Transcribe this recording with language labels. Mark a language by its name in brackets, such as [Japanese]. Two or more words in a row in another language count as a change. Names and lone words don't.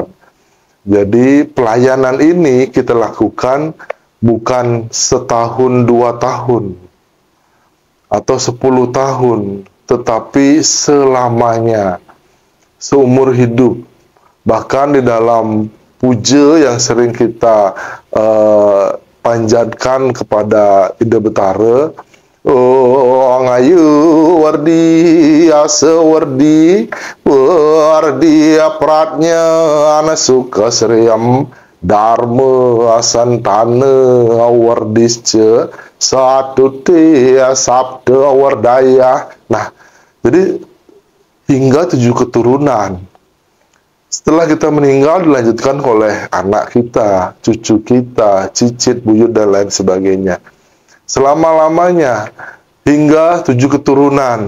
[Indonesian] Jadi pelayanan ini kita lakukan bukan setahun 2 tahun atau 10 tahun, tetapi selamanya, seumur hidup. Bahkan di dalam puja yang sering kita panjatkan kepada Ida Betara, [Sanskrit] oh ngayu wardi asa wardi apratnya ana suka seriam dharma asantana awardisce satu tia sabda wardaya. [Indonesian] Nah, jadi hingga 7 keturunan. Setelah kita meninggal dilanjutkan oleh anak kita, cucu kita, cicit, buyut, dan lain sebagainya. Selama-lamanya hingga 7 keturunan.